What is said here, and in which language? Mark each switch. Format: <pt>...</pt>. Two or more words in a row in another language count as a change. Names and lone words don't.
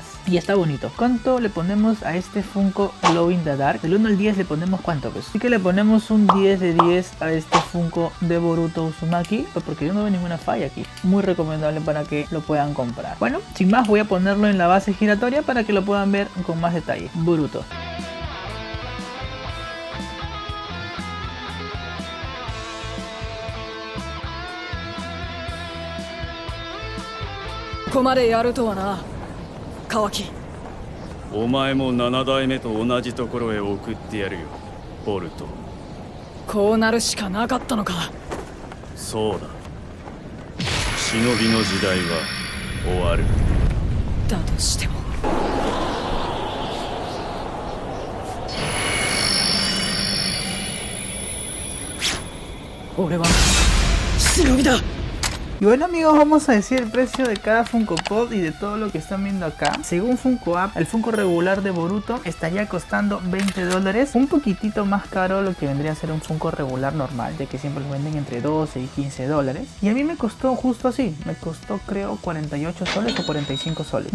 <es>Y está bonito. ¿Cuánto le ponemos a este Funko</es> <en>Glow in the Dark?</en> <es>Del 1 al 10 le ponemos ¿cuánto? Pues así que le ponemos un 10 de 10 a este Funko de Boruto Uzumaki, porque yo no veo ninguna falla aquí. Muy recomendable para que lo puedan comprar. Bueno, sin más voy a ponerlo en la base giratoria para que lo puedan ver con más detalle. Boruto.</es> <ja>ここまでやるとはな、カワキ。お前も7代目と同じところへ送ってやるよ、ボルト。こうなるしかなかったのか。そうだ。忍びの時代は終わる。だとしても。俺は忍びだ。</ja> <es>Y bueno amigos, vamos a decir el precio de cada Funko Pop y de todo lo que están viendo acá. Según Funko App, el Funko regular de Boruto estaría costando $20, un poquitito más caro lo que vendría a ser un Funko regular normal, ya que siempre lo venden entre $12 y $15. Y a mí me costó justo así, me costó creo 48 soles o 45 soles.</es>